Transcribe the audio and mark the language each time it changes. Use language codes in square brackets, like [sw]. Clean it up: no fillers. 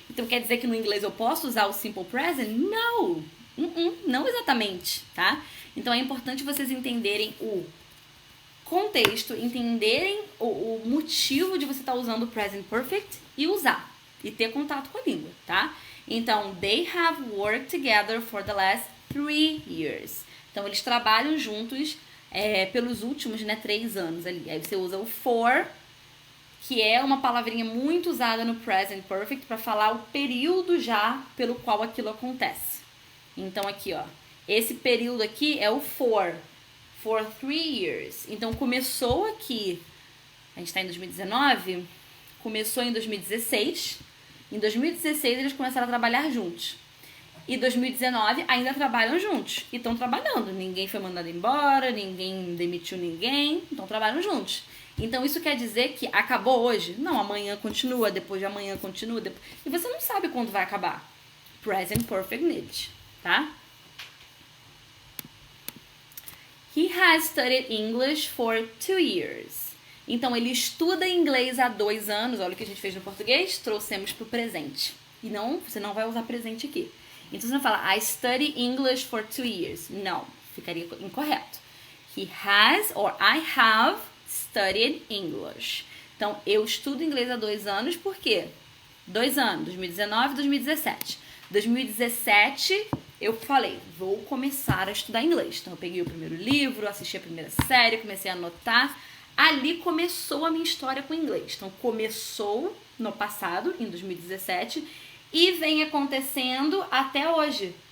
[pt] Então quer dizer que no inglês eu posso usar o simple present? Não! Não exatamente, tá? Então é importante vocês entenderem o contexto, entenderem o motivo de você estar usando o present perfect e usar. E ter contato com a língua, tá? Então, [en] they have worked together for the last 3 years. [pt] Então eles trabalham juntos pelos últimos 3 anos ali. Aí você usa o for, que é uma palavrinha muito usada no present perfect para falar o período já pelo qual aquilo acontece. Então aqui, ó, esse período aqui é o [en] for 3 years. [pt] Então começou aqui, a gente está em 2019, começou em 2016. Em 2016 eles começaram a trabalhar juntos. E 2019 ainda trabalham juntos. E estão trabalhando. Ninguém foi mandado embora, ninguém demitiu ninguém, então trabalham juntos. Então isso quer dizer que acabou hoje? Não, amanhã continua, depois de amanhã continua. E você não sabe quando vai acabar. Present Perfect Need, tá? [en] He has studied English for 2 years. [pt] Então ele estuda inglês há 2 anos. Olha o que a gente fez no português, trouxemos para o presente. E não, você não vai usar presente aqui. Então você não fala, [en] I study English for 2 years. [pt] Não, ficaria incorreto. [en] He has or I have studied English. [pt] Então, eu estudo inglês há 2 anos, por quê? 2 anos, 2019 e 2017. 2017, eu falei, vou começar a estudar inglês. Então, eu peguei o primeiro livro, assisti a primeira série, comecei a anotar. Ali começou a minha história com inglês. Então, começou no passado, em 2017, e vem acontecendo até hoje.